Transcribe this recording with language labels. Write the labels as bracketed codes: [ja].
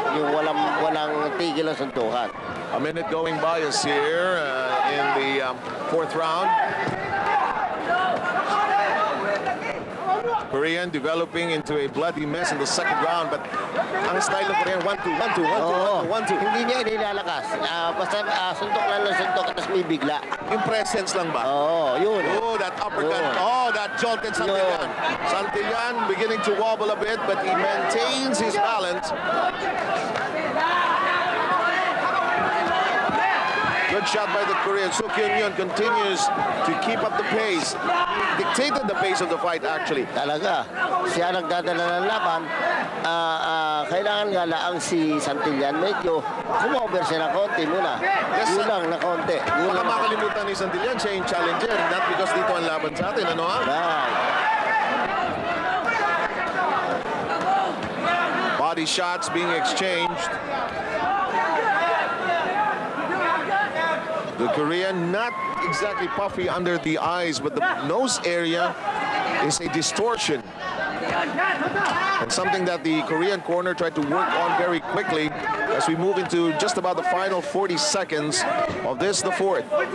[tl] Yung walang tigil ang suntukan. [en] A minute going by us here in the fourth round. Korean developing into a bloody mess in the second round, but [tl] ang style ng [en] Korean 1-2, 1-2, 1-2, 1-2. [tl] Hindi niya inilalakas. Basta suntok lang ng suntok at tapos may bigla. Yung presence lang ba? Yun. [en] Oh, that uppercut. Oh, that jolted Santillan. Santillan beginning to wobble a bit, but he maintains his balance. Good shot by the Korean. Suk Hyun Yoon continues to keep up the pace. Dictated the pace of the fight, actually. [tl] Talaga. Siya nagdadala ng laban. Kailangan nga laang si Santillan. Medyo kumover siya na konti muna. Gulang na konti. Baka makalimutan ni Santillan, siya yung challenger. [en] Not because [tl] dito ang laban sa atin, ano ha? [en] Right. Body shots being exchanged. The Korean not exactly puffy under the eyes, but the nose area is a distortion. And something that the Korean corner tried to work on very quickly as we move into just about the final 40 seconds of this, the fourth.